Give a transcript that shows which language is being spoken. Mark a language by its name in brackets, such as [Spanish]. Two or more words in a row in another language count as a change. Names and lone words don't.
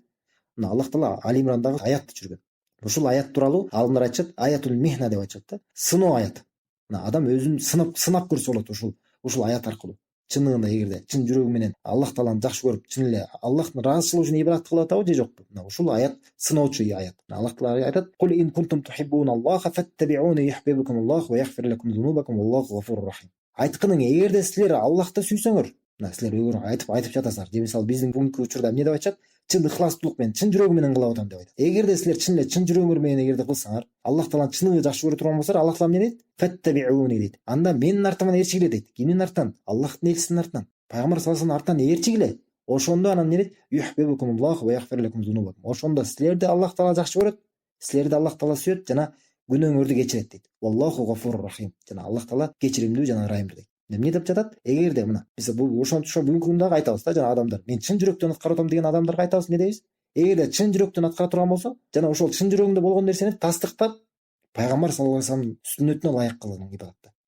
[Kyrgyz] Мына Аллах таала Али Имрандагы аятты түшүргөн. Ушул аят тууралуу алымдар айтышат, [Arabic] آية المحنة [Kyrgyz] деп айтышат да, сыноо аяты. Мына адам өзүн сынап көрсө болот ушул аят аркылуу. Чынында эгерде чын жүрөгү менен Аллах тааланы жакшы көрүп, чын эле Аллахтын ыраазычылыгы үчүн ибадат кылып атабы же жокпу? Мына ушул аят сыноочу аят. Аллах таала айтат: [Arabic] "قل إن كنتم تحبون الله فاتبعوني يحببكم الله ويغفر لكم ذنوبكم والله غفور رحيم." [Kyrgyz] Айткының, эгерде силер Аллахты сүйсөңөр, мына силер айтып жатасыздар. Же мисалы биздин бүгүнкү учурда эмне деп айтышат? Чын ыхластуулук менен, чын жүрөгү менен кылып атам деп айтат. Эгерде силер чын эле чын жүрөгүңөр менен эгерде кылсаңар, Аллах тааланы чыныгы жакшы көрө турган болсоңор, Аллах таала эмне дейт? Фаттабиуни дейт. Анда менин артыман ээрчигиле дейт. Кимдин артынан? Аллахтын элчисинин артынан. Пайгамбар [Arabic] صلى الله عليه وسلم [Kyrgyz] артынан ээрчигиле. Ошондо анан эмне дейт? [Arabic] يحببكم الله ويغفر لكم ذنوبكم. [Kyrgyz] Ошондо силерди Аллах таала жакшы көрөт, силерди Аллах таала сүйөт жана күнөөңөрдү кечирет дейт. [Arabic] والله غفور رحيم. [Kyrgyz] Жана Аллах таала кечиримдүү жана ырайымдуу дейт. Эмне деп жатат? Эгерде мына биз бул ошончо бүгүнкү күндө айтабыз да, жана адамдар, мен чын жүрөктөн аткара атам деген адамдарга айтабыз, эмне дейбиз? Эгерде чын жүрөктөн аткара турган болсо, жана ошол чын жүрөгүндө болгон нерсени тастыктап, пайгамбар [Arabic] صلى الله عليه وسلم [Kyrgyz] сүннөтүнө ылайык кылган ибадатты.